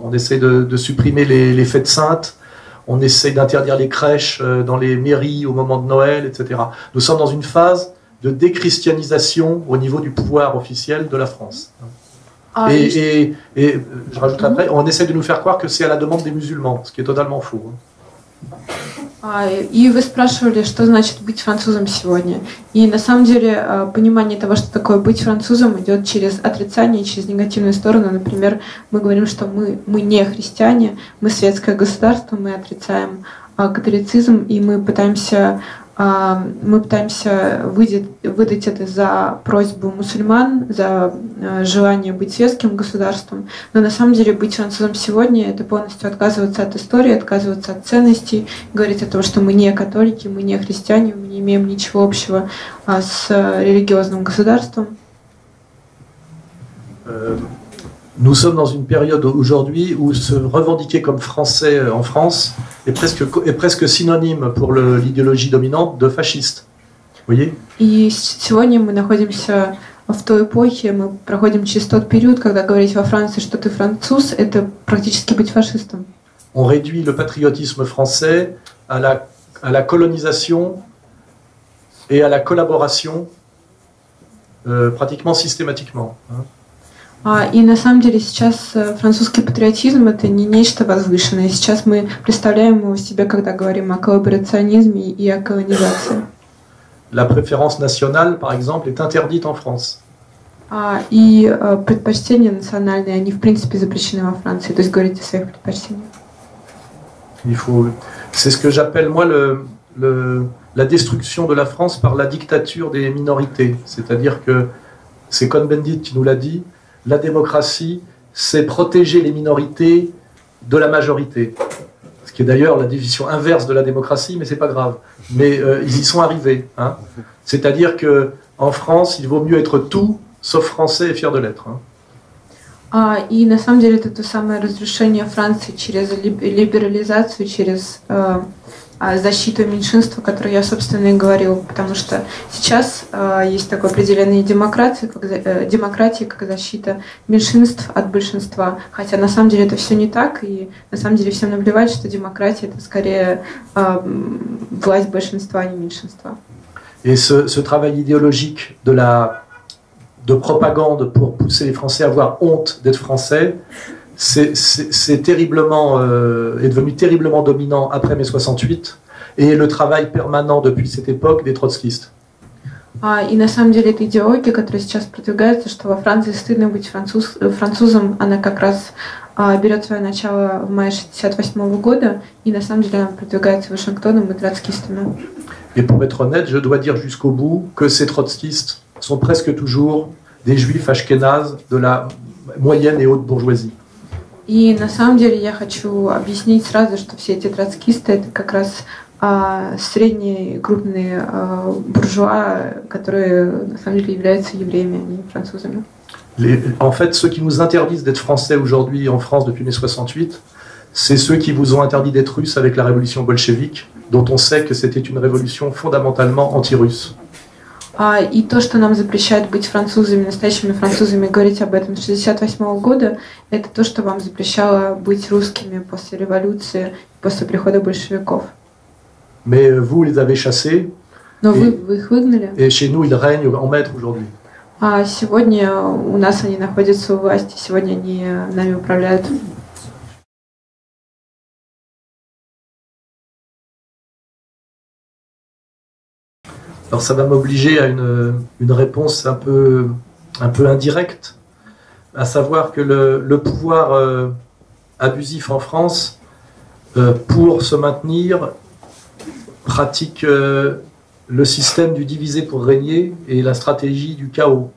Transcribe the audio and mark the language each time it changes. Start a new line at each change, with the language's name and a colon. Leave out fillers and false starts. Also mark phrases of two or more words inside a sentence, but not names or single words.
French: On essaie de supprimer les fêtes saintes, on essaie d'interdire les crèches dans les mairies au moment de Noël, etc. Nous sommes dans une phase de déchristianisation au niveau du pouvoir officiel de la France. Et je rajoute après, on essaie de nous faire croire que c'est à la demande des musulmans, ce qui est totalement faux.
Russian: И вы спрашивали, что значит быть французом сегодня. И на самом деле понимание того, что такое быть французом, идет через отрицание, через негативную сторону. Например, мы говорим, что мы не христиане, мы светское государство, мы отрицаем католицизм, и мы пытаемся выдать это за просьбу мусульман, за желание быть светским государством. Но на самом деле быть французом сегодня — это полностью отказываться от истории, отказываться от ценностей, говорить о том, что мы не католики, мы не христиане, мы не имеем ничего общего с религиозным государством.
French: Nous sommes dans une période aujourd'hui où se revendiquer comme français en France est presque synonyme pour l'idéologie dominante de fasciste. Vous voyez?
Russian: И сегодня мы находимся в той эпохе, мы проходим через тот период, когда говорить во Франции, что ты француз, это практически быть фашистом.
French: On réduit le patriotisme français à la colonisation et à la collaboration pratiquement systématiquement.
Russian: И на самом деле сейчас французский патриотизм — это не нечто возвышенное. Сейчас мы представляем его себе, когда говорим о коллаборационизме и о колонизации.
French: La préférence nationale, par exemple, est interdite en France.
Russian: И предпочтения национальные, они в принципе запрещены во Франции. То есть говорить о своих предпочтениях.
French: C'est ce que j'appelle moi la destruction de la France par la dictature des minorités. C'est-à-dire que c'est Cohn-Bendit qui nous l'a dit. La démocratie, c'est protéger les minorités de la majorité. Ce qui est d'ailleurs la division inverse de la démocratie, mais c'est pas grave. Mais ils y sont arrivés. Hein. C'est-à-dire que en France, il vaut mieux être tout, sauf français et fier de l'être. Hein.
Russian: И на самом деле это то самое разрушение Франции через либерализацию, через защиту меньшинства, о которой я, собственно, и говорил, потому что сейчас есть такое определение демократии, как защита меньшинств от большинства, хотя на самом деле это все не так, и на самом деле всем наплевать, что демократия — это скорее власть большинства, а не меньшинства.
French: Et ce travail idéologique de propagande pour pousser les Français à avoir honte d'être français, c'est terriblement, est devenu terriblement dominant après mai 68 et le travail permanent depuis cette époque des trotskistes.
Russian: И на самом деле эта идеология, которая сейчас продвигается, что во Франции стыдно быть французом, она как раз берет свое начало в мае 1968 года, и на самом деле она продвигается Вашингтоном и троцкистами.
French: Et pour être honnête, je dois dire jusqu'au bout que ces trotskistes sont presque toujours des juifs ashkénazes de la moyenne et haute bourgeoisie.
Russian: И на самом деле я хочу объяснить сразу, что все эти троцкисты — это как раз средние крупные буржуа, которые на самом деле являются евреями, а не французами.
French: En fait, ceux qui nous interdisent d'être français aujourd'hui en France depuis mai 68, c'est ceux qui vous ont interdit d'être russes avec la révolution bolchevique, dont on sait que c'était une révolution fondamentalement anti-russe.
Russian: И то, что нам запрещает быть французами, настоящими французами, говорить об этом с 1968 года, это то, что вам запрещало быть русскими после революции, после прихода большевиков.
French: Mais vous les avez chassés.
Russian: Но вы их выгнали.
French: Et chez nous, ils règnent en maître aujourd'hui.
Russian: А сегодня у нас они находятся у власти, сегодня они нами управляют.
French: Alors ça va m'obliger à une réponse un peu indirecte, à savoir que le pouvoir abusif en France, pour se maintenir, pratique le système du diviser pour régner et la stratégie du chaos.